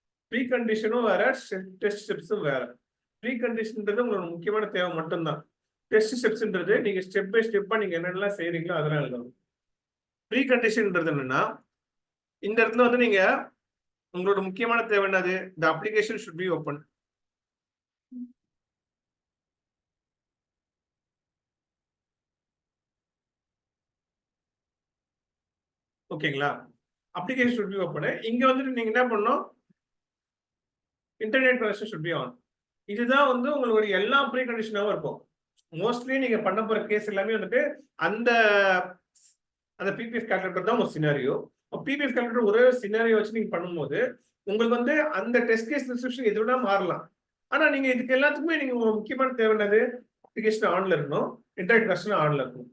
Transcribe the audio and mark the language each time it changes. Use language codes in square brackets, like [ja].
[ta] Pre கண்டிஷனும் வேற, test ஸ்டெப்ஸும் வேற. Pre கண்டிஷன்ன்றது உங்களோட முக்கியமான தேவை மட்டும்தான். டெஸ்ட் ஸ்டெப்ஸ்ன்றது நீங்க ஸ்டெப் பை ஸ்டெப்பா நீங்க என்னென்னலாம் செய்றீங்களோ அதெல்லாம் எழுதணும். ப்ரீ கண்டிஷன்ன்றது என்னன்னா இந்த இடத்துல வந்து நீங்க உங்களோட முக்கியமான தேவை என்னது? [en] the application should be open. [ta] ஓகேங்களா? Application [en] should be open. [ta] இங்க வந்துட்டு நீங்க என்ன பண்ணணும்? [en] Internet connection should be on. [ta] இதுதான் வந்து உங்களுடைய எல்லா ப்ரீ கண்டிஷனாவும் இருக்கும். மோஸ்ட்லி நீங்க பண்ண போற கேஸ் எல்லாமே வந்துட்டு அந்த அந்த பிபிஎஃப் கால்குலேட்டர் தான் ஒரு சினாரியோ. பிபிஎஃப் கால்குலேட்டர் ஒரே சினாரியோ வச்சு நீங்க பண்ணும்போது உங்களுக்கு வந்து அந்த டெஸ்ட் கேஸ் டிஸ்கிரிப்ஷன் எது வேணா மாறலாம். ஆனா நீங்க இதுக்கு எல்லாத்துக்குமே நீங்க முக்கியமான தேவை என்னது? அப்ளிகேஷன் ஆன்ல இருக்கணும், இன்டர்நெட் கனெக்ஷன் ஆன்ல இருக்கணும்.